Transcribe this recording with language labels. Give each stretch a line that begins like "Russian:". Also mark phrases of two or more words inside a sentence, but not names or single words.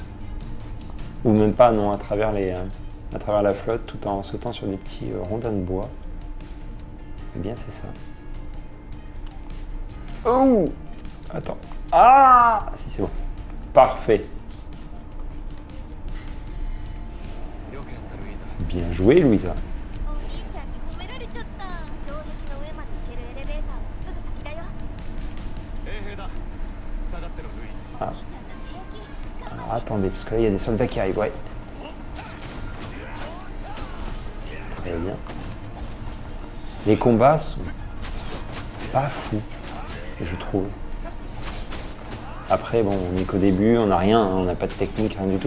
French: Ou même pas, non, à travers la flotte, tout en sautant sur des petits rondins de bois. Eh bien, c'est ça. Oh! Attends. Ah! Si, c'est bon. Parfait. Bien joué, Louisa.
Japanese: お兄ちゃんに褒められちゃった。城壁の上まで行けるエレベーターはすぐ先だよ。衛兵だ。下がってろルイーズ。お兄ちゃんなら平気。
French: Alors, attendez, parce que là, il y a des soldats qui arrivent, ouais. Très bien. Les combats sont pas fous, je trouve. Après, bon, on n'est qu'au début, on n'a rien, hein, on n'a pas de technique, rien du tout.